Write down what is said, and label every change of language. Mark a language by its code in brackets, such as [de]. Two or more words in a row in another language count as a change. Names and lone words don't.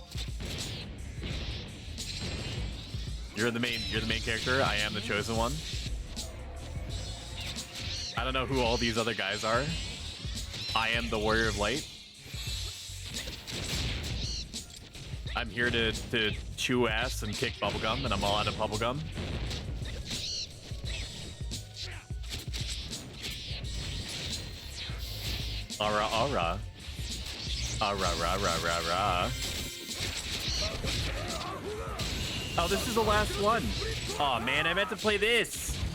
[en] You're the main character. I am the chosen one. I don't know who all these other guys are. I am the Warrior of Light. I'm here to chew ass and kick bubblegum, and I'm all out of bubblegum. [ja] Ara ara. Ara ra ra ra ra. [en] Oh, this is the last one. Oh man, I meant to play this.